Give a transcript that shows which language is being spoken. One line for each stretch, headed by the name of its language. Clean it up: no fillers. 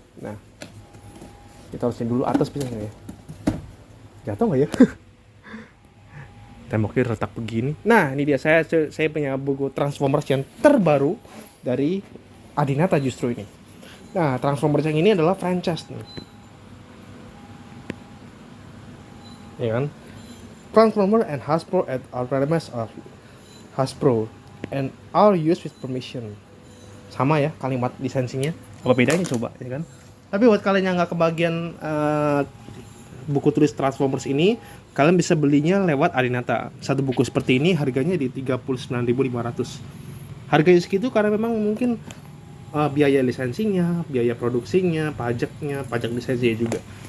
Indonesian: Nah, kita harusin dulu atas bisa nggak ya? Jatuh nggak ya? Temboknya retak begini. Nah, ini dia saya punya buku Transformers yang terbaru dari Adinata justru ini. Nah, Transformers yang ini adalah franchise nih. Ya kan?
English: Transformers and Hasbro are elements of Hasbro and are used with permission.
Indonesian: Sama ya kalimat lisensinya. Apa bedanya coba, ya kan? Tapi buat kalian yang nggak kebagian buku tulis Transformers ini, kalian bisa belinya lewat Adinata. Satu buku seperti ini harganya di 39.500. Harganya segitu karena memang mungkin biaya lisensinya, biaya produksinya, pajak lisensinya juga.